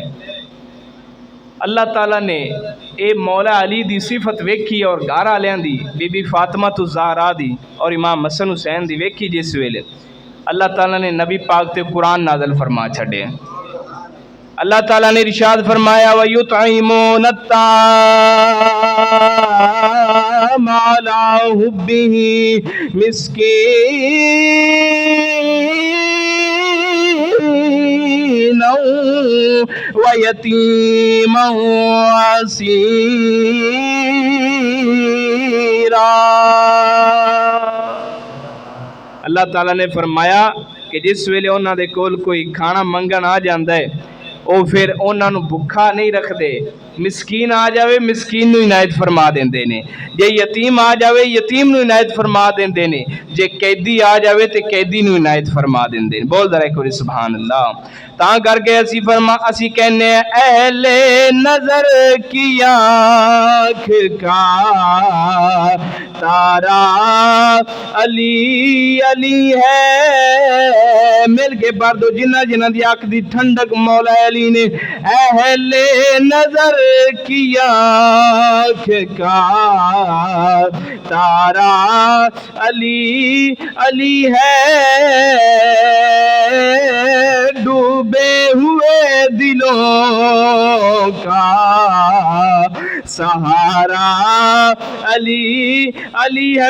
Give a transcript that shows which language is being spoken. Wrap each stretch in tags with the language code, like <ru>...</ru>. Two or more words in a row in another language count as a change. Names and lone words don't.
<pa>ਅੱਲਾਹ ਤਾਲਾ ਨੇ ਯੇ ਮੌਲਾ ਅਲੀ ਦੀ ਸਿਫ਼ਤ ਵੇਖੀ ਔਰ ਘਰ ਆਲਿਆਂ ਦੀ, ਬੀਬੀ ਫ਼ਾਤਿਮਾ ਤੋ ਜ਼ਹਰਾ ਦੀ ਔਰ ਇਮਾਮ ਹਸਨ ਹੁਸੈਨ ਦੀ ਵੇਖੀ। ਜਿਸ ਵੇਲੇ ਅੱਲਾਹ ਤਾਲਾ ਨੇ ਨਬੀ ਪਾਕ ਤੇ ਕੁਰਾਨ ਨਾਜ਼ਿਲ ਫ਼ਰਮਾ ਛੱਡੇ। ਅੱਲਾਹ ਤਾਲਾ ਨੇ ਇਰਸ਼ਾਦ ਫ਼ਰਮਾਇਆ</pa> <ar>ويطعمون الطعام على حبه مسكينا ويتيما وأسيرا.</ar> <pa>ਅੱਲਾਹ ਤਾਲਾ ਨੇ ਫ਼ਰਮਾਇਆ ਕਿ ਜਿਸ ਵੇਲੇ ਉਨ੍ਹਾਂ ਦੇ ਕੋਲ ਕੋਈ ਖਾਣਾ ਮੰਗਣ ਆ ਜਾਤਾ ਹੈ, ਵੋ ਫਿਰ ਉਨ੍ਹੋਂ ਨੇ ਭੁੱਖਾ ਨਹੀਂ ਰਖਤੇ। ਮਿਸਕੀਨ ਆ ਜਾਏ, ਮਿਸਕੀਨ ਨੂੰ ਇਨਾਇਤ ਫ਼ਰਮਾ ਦੇਂਦੇ ਨੇ। ਜੇ ਯਤੀਮ ਆ ਜਾਏ, ਯਤੀਮ ਨੂੰ ਇਨਾਇਤ ਫ਼ਰਮਾ ਦੇਂਦੇ ਨੇ। ਜੇ ਕੈਦੀ ਆ ਜਾਏ ਤੋ ਕੈਦੀ ਨੂੰ ਇਨਾਇਤ ਫ਼ਰਮਾ ਦੇਂਦੇ ਨੇ। ਬੋਲ ਦਰਾ ਕੋਈ ਸੁਭਾਨ ਅੱਲਾਹ। ਤਾਂ ਕਰਕੇ ਅਸੀਂ ਕਹਿਣੇ</pa> <ur>اہلِ نظر کی آنکھ کا تارا علی علی ہے.</ur> <pa>ਮਿਲ ਕੇ ਪੜ੍ਹ ਦੋ ਜਿਨ੍ਹਾਂ ਜਿਨ੍ਹਾਂ ਦੀ ਅੱਖ ਦੀ ਠੰਢਕ ਮੌਲਾ ਅਲੀ ਨੇ।</pa> <ur>اہلِ نظر کی آنکھ کا تارا علی علی ہے. ڈوبے ہوئے دلوں کا سہارا علی علی ہے.</ur>